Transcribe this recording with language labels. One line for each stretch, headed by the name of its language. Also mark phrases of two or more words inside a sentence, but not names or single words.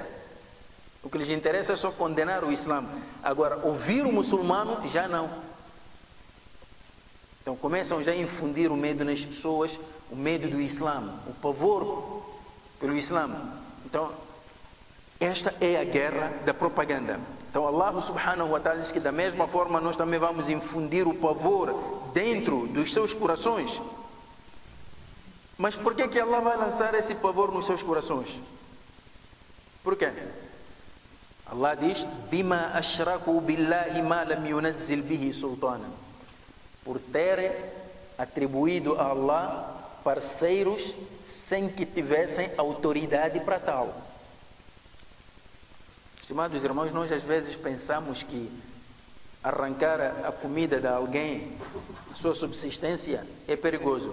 Portuguese: O que lhes interessa é só condenar o Islã. Agora, ouvir o muçulmano, já não. Então começam já a infundir o medo nas pessoas, o medo do Islã, o pavor pelo Islã. Então, esta é a guerra da propaganda. Então
Arabic: الله سبحانه وتعالى
Portuguese: diz que da mesma forma nós também vamos infundir o pavor dentro dos seus corações. Mas por que Allah vai lançar esse pavor nos seus corações? Por quê? Allah diz:
Arabic: بما أشركوا بالله ما لم ينزل به سلطانا.
Portuguese: Por terem atribuído a Allah parceiros sem que tivessem autoridade para tal. Estimados irmãos, nós às vezes pensamos que arrancar a comida de alguém, a sua subsistência, é perigoso.